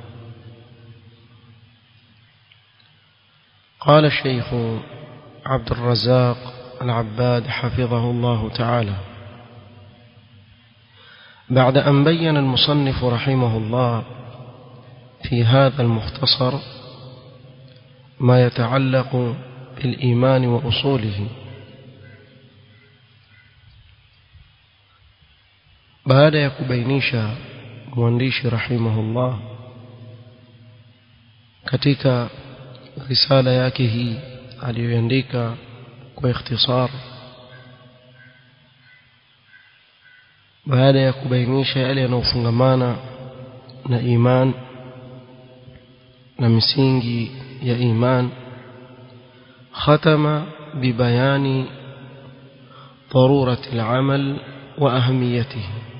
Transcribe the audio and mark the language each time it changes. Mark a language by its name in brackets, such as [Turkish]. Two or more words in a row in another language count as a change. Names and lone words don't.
[Arabic] قال الشيخ عبد الرزاق العباد حفظه الله تعالى: بعد أن بين المصنف رحمه الله في هذا المختصر ما يتعلق بالإيمان وأصوله، [Swahili] baada ya kubainisha mwandishi rahimahullah katika risala yake hii aliyoandika kwa ikhtisar baada ya kubainisha yale yanayofungamana na iman na misingi ya iman, [Arabic] ختم ببيان ضرورة العمل وأهميته,